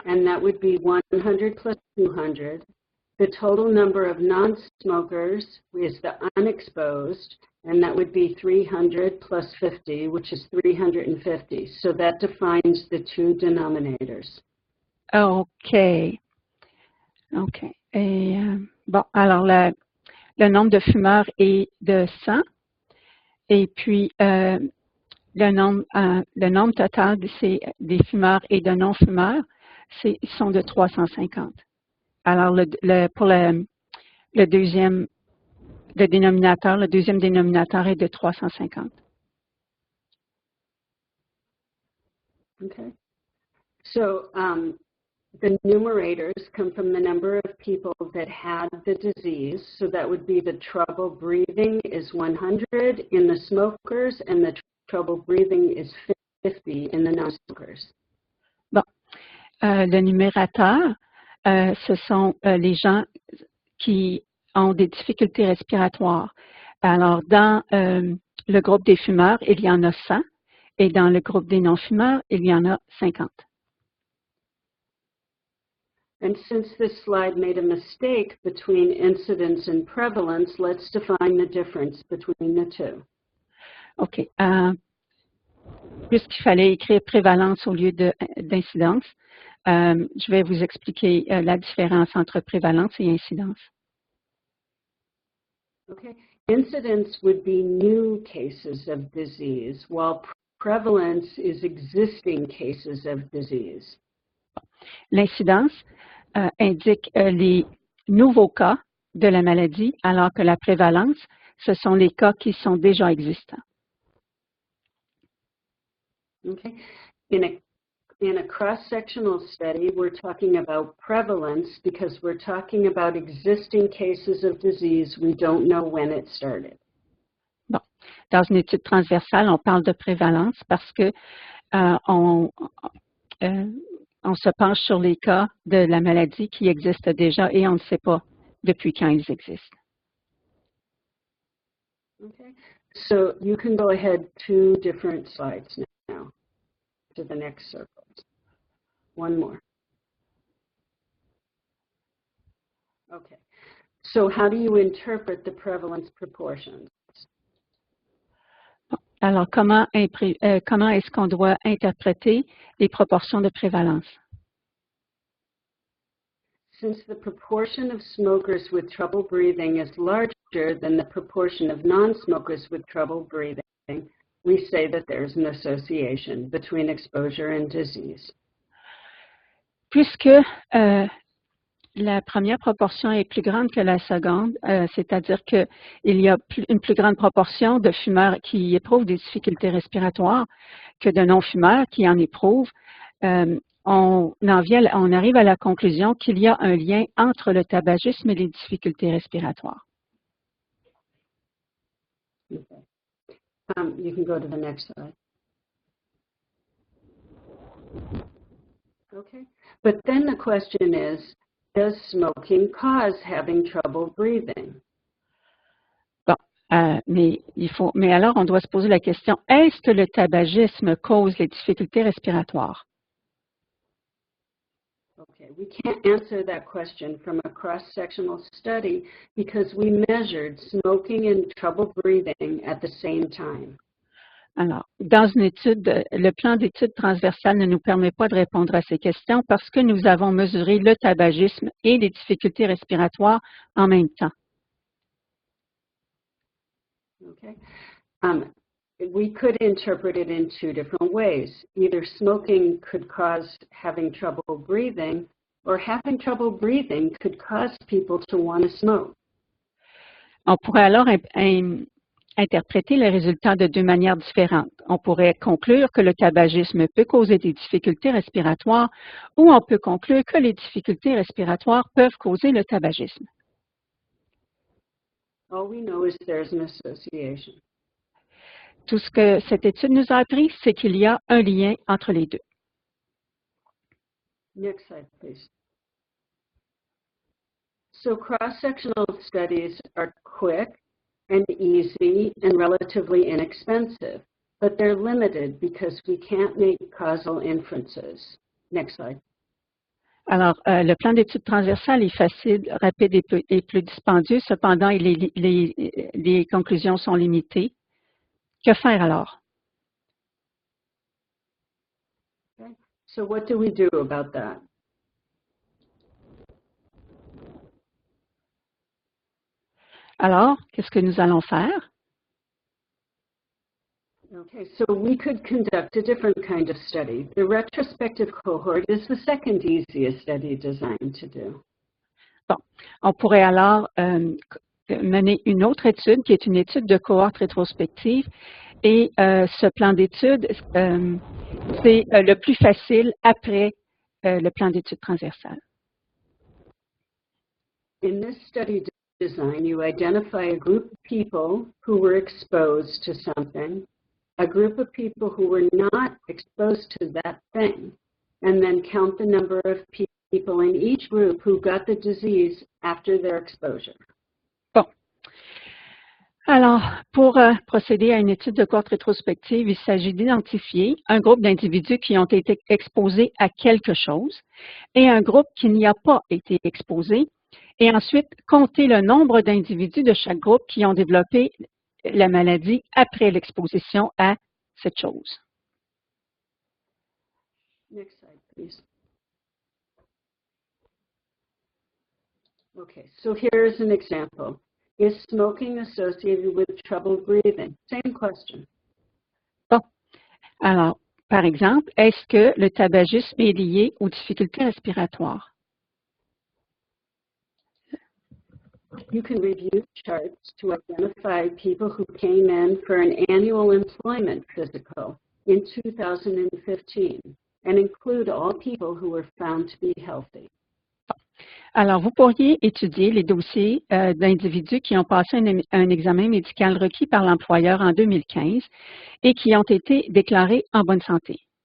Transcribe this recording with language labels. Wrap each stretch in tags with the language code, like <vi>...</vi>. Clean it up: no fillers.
<en>And that would be 100 plus 200. The total number of non-smokers is the unexposed, and that would be 300 plus 50, which is 350. So that defines the two denominators. OK. OK.</en> <fr>Et, bon, alors, le nombre de fumeurs est de 100. Et puis, le nombre total des fumeurs et de non-fumeurs, ils sont de 350. Alors, pour le deuxième dénominateur est de 350.</fr> <en>Okay. So the numerators come from the number of people that had the disease. So that would be the trouble breathing is 100 in the smokers, and the trouble breathing is 50 in the non-smokers.</en> <fr>Bon. Le numérateur, ce sont les gens qui ont des difficultés respiratoires. Alors, dans le groupe des fumeurs, il y en a 100, et dans le groupe des non-fumeurs, il y en a 50.</fr> <en>And since this slide made a mistake between incidence and prevalence, let's define the difference between the two. OK.</en> <fr>Puisqu'il fallait écrire prévalence au lieu d'incidence, je vais vous expliquer la différence entre prévalence et incidence.</fr> <en>Okay. Incidence would be new cases of disease, while prevalence is existing cases of disease.</en> <fr>L'incidence indique les nouveaux cas de la maladie, alors que la prévalence, ce sont les cas qui sont déjà existants.</fr> <en>Okay. In a cross-sectional study, we're talking about prevalence because we're talking about existing cases of disease. We don't know when it started.</en> <fr>Bon. Dans une étude transversale, on parle de prévalence parce que on se penche sur les cas de la maladie qui existent déjà et on ne sait pas depuis quand ils existent.</fr> <en>Okay. So you can go ahead 2 different slides now to the next circle. One more. Okay. So how do you interpret the prevalence proportions?</en> <fr>Alors, comment est-ce qu'on doit interpréter les proportions de prévalence?</fr> <en>Since the proportion of smokers with trouble breathing is larger than the proportion of non-smokers with trouble breathing, we say that there's an association between exposure and disease.</en> <fr>Puisque la première proportion est plus grande que la seconde, c'est-à-dire qu'il y a une plus grande proportion de fumeurs qui éprouvent des difficultés respiratoires que de non-fumeurs qui en éprouvent, on arrive à la conclusion qu'il y a un lien entre le tabagisme et les difficultés respiratoires.</fr> <en>Okay. You can go to the next slide. Okay. But then the question is, does smoking cause having trouble breathing?</en> <fr>Bon, mais alors, on doit se poser la question, est-ce que le tabagisme cause les difficultés respiratoires?</fr> <en>Okay, we can't answer that question from a cross-sectional study because we measured smoking and trouble breathing at the same time.</en> <fr>Alors, dans une étude, le plan d'étude transversale ne nous permet pas de répondre à ces questions parce que nous avons mesuré le tabagisme et les difficultés respiratoires en même temps.</fr> <en>Okay. We could interpret it in two different ways. Either smoking could cause having trouble breathing, or having trouble breathing could cause people to want to smoke.</en> <fr>On pourrait alors interpréter les résultats de deux manières différentes. On pourrait conclure que le tabagisme peut causer des difficultés respiratoires ou on peut conclure que les difficultés respiratoires peuvent causer le tabagisme.</fr> <en>All we know is there's an association.</en> <fr>Tout ce que cette étude nous a appris, c'est qu'il y a un lien entre les deux.</fr> <en>Next slide, please. So cross-sectional studies are quick and easy and relatively inexpensive, but they're limited because we can't make causal inferences. Next slide.</en> <fr>Alors, le plan d'étude transversale est facile, rapide et plus dispendieux, cependant, les conclusions sont limitées. Que faire alors?</fr> <en>Okay. So what do we do about that?</en> <fr>Alors, qu'est-ce que nous allons faire?</fr> <en>Okay, so we could conduct a different kind of study. The retrospective cohort is the second easiest study design to do.</en> <fr>Bon, on pourrait alors mener une autre étude qui est une étude de cohorte rétrospective et ce plan d'étude, c'est le plus facile après le plan d'étude transversale.</fr> <en>In this study design, you identify a group of people who were exposed to something, a group of people who were not exposed to that thing, and then count the number of people in each group who got the disease after their exposure.</en> <fr>Bon. Alors, pour procéder à une étude de cohorte rétrospective, il s'agit d'identifier un groupe d'individus qui ont été exposés à quelque chose et un groupe qui n'y a pas été exposé, et ensuite compter le nombre d'individus de chaque groupe qui ont développé la maladie après l'exposition à cette chose.</fr> <en>Next slide, please. Okay, so here's an example. Is smoking associated with trouble breathing? Same question.</en> <fr>Bon. Alors, par exemple, est-ce que le tabagisme est lié aux difficultés respiratoires?</fr> <en>You can review charts to identify people who came in for an annual employment physical in 2015 and include all people who were found to be healthy.</en> <fr>Alors, vous pourriez étudier les dossiers d'individus qui ont passé un examen médical requis par l'employeur en 2015 et qui ont été déclarés en bonne santé.</fr>